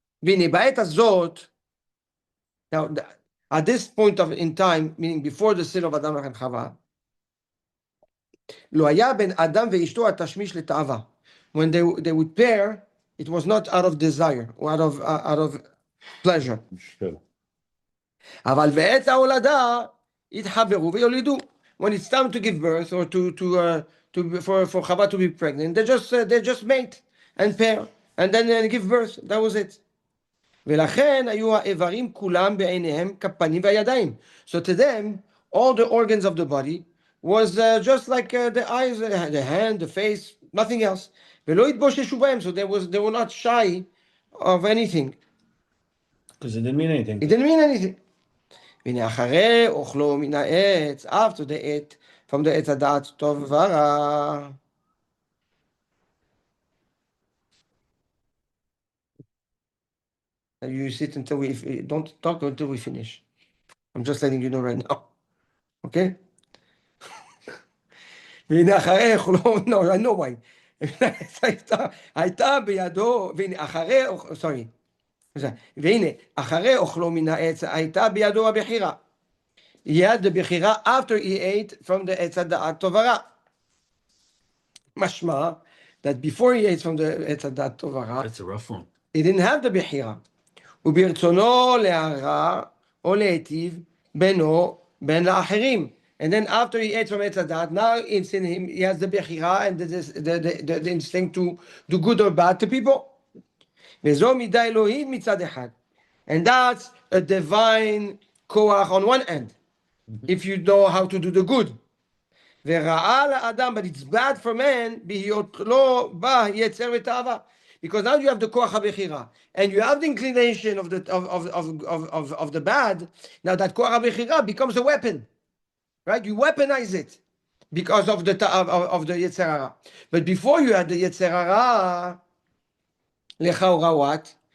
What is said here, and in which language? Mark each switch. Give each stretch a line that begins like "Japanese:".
Hebrew: והנה בעת הזאת,
English: now at this point in time, meaning before the sin of Adam and Chava,
Hebrew: לא היה בין אדם ואשתו התשמיש לתאווה.
English: When they would pair, it was not out of desire or out of pleasure.
Hebrew: אבל בעת ההולדה התחברו ויולידו.
English: When it's time to give birth or for Chava to be pregnant, they just mate and pair and then give birth. That was it.
Hebrew: ולכן היו האיברים כולם בעיניהם כפנים והידיים.
English: So to them, all the organs of the body was just like the eyes, the hand, the face, nothing else.
Hebrew: ולא התבוששו בהם,
English: so they were not shy of anything. Because it didn't mean anything. It didn't mean anything.
Hebrew: והנה אחרי אוכלו מן העץ,
English: after they ate from the
Hebrew: עץ הדעת טוב ורע.
English: You sit until don't talk until we finish. I'm just letting you know right now. Okay?
Hebrew: והנה אחרי אוכלו,
English: no, I know why.
Hebrew: הייתה בידו, והנה אחרי, sorry. והנה, אחרי אוכלו מן העץ, הייתה בידו הבחירה.
English: He had the בחירה after he ate from the עץ הדעת טוב ורע. משמע, that before he ate from the עץ הדעת טוב ורע, That's a rough one. he didn't have the בחירה.
Hebrew: וברצונו להרע או להיטיב בינו בין לאחרים.
English: And then after he ate from עץ הדעת, now it's in him, he has the בחירה and the instinct to do good or bad to people.
Hebrew: וזו מידה אלוהית מצד אחד.
English: And that's a divine koach on one end, if you know how to do the good.
Hebrew: ורעה לאדם,
English: but it's bad for man,
Hebrew: בהיות לו בה יצר ותאווה.
English: Because now you have the koach HaBechira, and you have the inclination of the bad. Now that koach HaBechira becomes a weapon, right? You weaponize it because of the Yetzer Hara. But before you had the Yetzer Hara, lechaura what?